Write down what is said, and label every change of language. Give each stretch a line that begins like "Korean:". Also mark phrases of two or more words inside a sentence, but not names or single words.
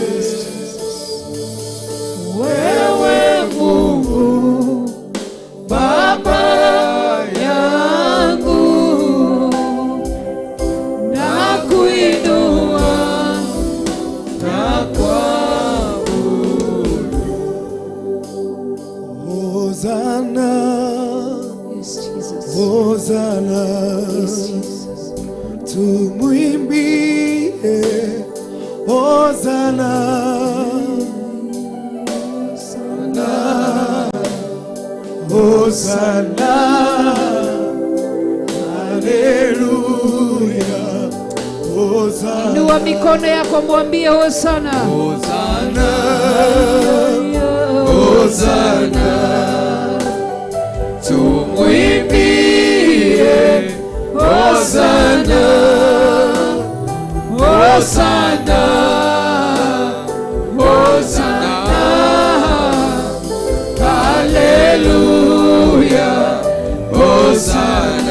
Swahili: Wewe Mungu Baba yangu, nakuinua, nakuabudu. Hosana,
English: Yes, Jesus.
Swahili: Hosana,
English: Yes, Jesus.
Swahili: tumwimbie Hosana, Hosana, haleluya, Hosana, Inua mikono yako mwambie Hosana. Hosana, Hosana, tumwimbie Hosana, Hosana, Hosana, haleluya, Hosana,